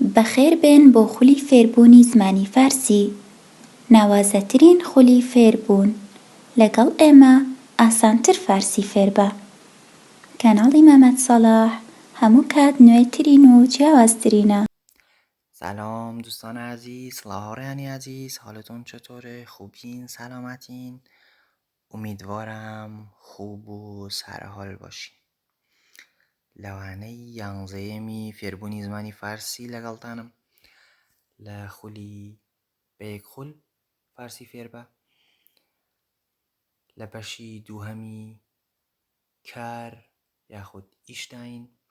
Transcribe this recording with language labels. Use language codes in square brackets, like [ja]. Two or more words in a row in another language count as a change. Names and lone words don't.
[ckb] بەخێربێن بۆ خولی فێربوونی زمانی فارسی. ناوازەترین خولی فێربوون. لەگەڵ ئێمە ئاسانتر فارسی فێر بە. کەناڵی مەمەد سەلاح هەموو کات نوێترین و جیاوازترینە. [fa] سلام دوستان عزیز، لاهوریانی عزیز، حالتون چطوره؟ خوبین؟ سلامتین؟ امیدوارم خوب و سرحال باشین. [ckb] لەوانەی یانزەیەمی فێربوونی زمانی فارسی لەگەڵتانم لە خولی بەیەک خول فارسی فێر بە لە بەشی دووهەمی کار یاخود ئیشتاین.